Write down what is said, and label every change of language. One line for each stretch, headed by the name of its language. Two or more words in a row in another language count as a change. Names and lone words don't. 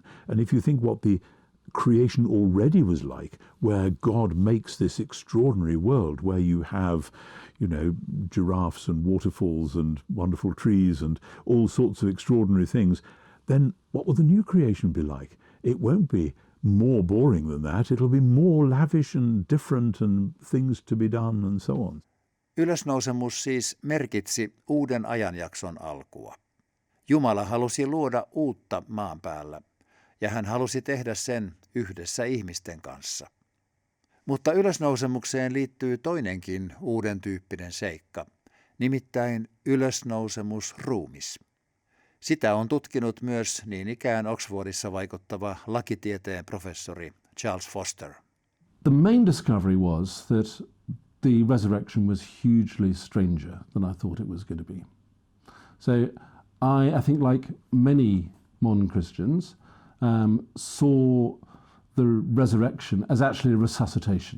English: And if you think what the creation already was like, where God makes this extraordinary world, where you have, you know, giraffes and waterfalls and wonderful trees and all sorts of extraordinary things, then what will the new creation be like? It won't be more boring than that. It'll be more lavish and different and things to be done and so on.
Finnish: Ylösnousemus siis merkitsi uuden ajanjakson alkua. Jumala halusi luoda uutta maan päällä, ja hän halusi tehdä sen yhdessä ihmisten kanssa. Mutta ylösnousemukseen liittyy toinenkin uuden tyyppinen seikka, nimittäin ylösnousemusruumis. Sitä on tutkinut myös niin ikään Oxfordissa vaikuttava lakitieteen professori Charles Foster.
English: The main discovery was that the resurrection was hugely stranger than I thought it was going to be. So I think like many modern Christians, saw the resurrection as actually a resuscitation.